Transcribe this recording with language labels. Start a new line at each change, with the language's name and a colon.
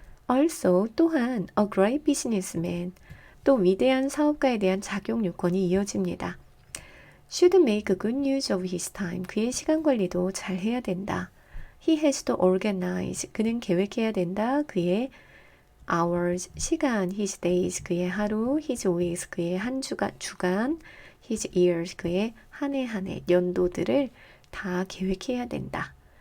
English: Also
Korean: 또한
English: a great businessman
Korean: 또 위대한 사업가에 대한 작용 요건이 이어집니다.
English: should make good use of his time.
Korean: 그의 시간 관리도 잘 해야 된다.
English: He has to organize.
Korean: 그는 계획해야 된다. 그의 hours, 시간,
English: his days,
Korean: 그의 하루,
English: his weeks,
Korean: 그의 한 주간,
English: his years,
Korean: 그의 한 해, 연도들을 다 계획해야 된다.